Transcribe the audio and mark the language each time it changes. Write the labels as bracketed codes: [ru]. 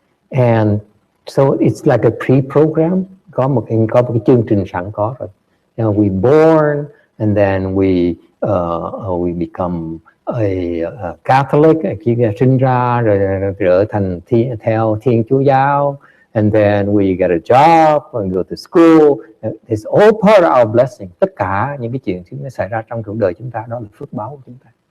[en] And so it's like a pre-program. [vi] Có một cái chương trình sẵn có rồi. [en] You know, we born and then we become a Catholic, [vi] khi sinh ra rồi trở thành theo Thiên Chúa giáo, [en] and then we get a job and go to school. It's all part of our blessing. [vi] Tất cả những cái chuyện nó xảy ra trong cuộc đời chúng ta đó là phước báo của chúng ta.